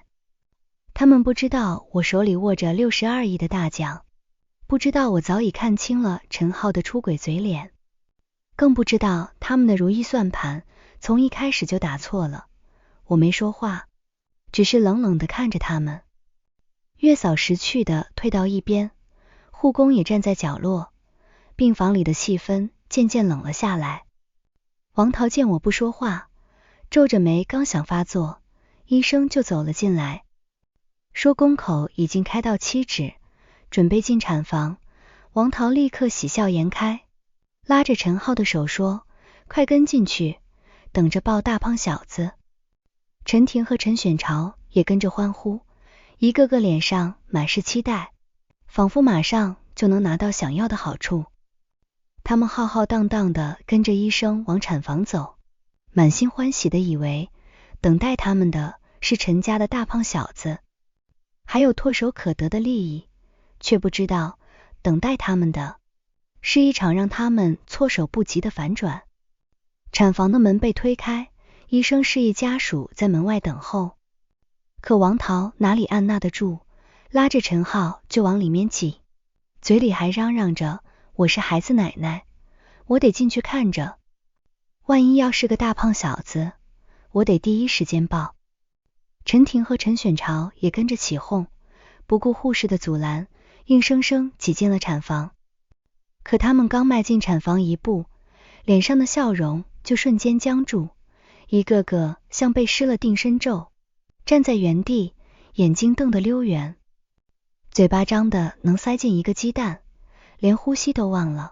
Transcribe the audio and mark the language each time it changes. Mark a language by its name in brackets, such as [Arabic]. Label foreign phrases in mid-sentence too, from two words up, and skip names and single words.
[Chinese] 他們不知道我手裡握着62億的大獎，不知道我早已看清了陳浩的出軌嘴臉，更不知道他們的如意算盤從一開始就打錯了。我沒說話，只是冷冷地看着他們。月嫂识趣地退到一邊，護工也站在角落，病房裡的氣氛漸漸冷了下來。王桃見我不說話，皺着眉剛想發作，醫生就走了進來，說宮口已經開到7指，準備進產房。王桃立刻喜笑顏開，拉着陳浩的手說，快跟進去，等着抱大胖小子。陳婷和陳選潮也跟着歡呼，一個個臉上滿是期待，仿佛馬上就能拿到想要的好處。他們浩浩蕩蕩地跟着醫生往產房走，滿心歡喜地以為等待他們的是陳家的大胖小子，還有唾手可得的利益，卻不知道等待他們的是一場讓他們措手不及的反轉。產房的門被推開， 醫生示意家屬在門外等候。可王桃哪裡按捺得住，拉着陳浩就往裡面擠，嘴裡還嚷嚷着我是孩子奶奶，我得進去看着，萬一要是個大胖小子，我得第一時間抱。陈婷和陳選潮也跟着起哄，不顧護士的阻攔，硬生生擠進了產房。可他們剛邁進產房一步，臉上的笑容就瞬間僵住，一個個像被施了定身咒，站在原地，眼睛瞪得溜圓，嘴巴張得能塞進一個雞蛋，連呼吸都忘了。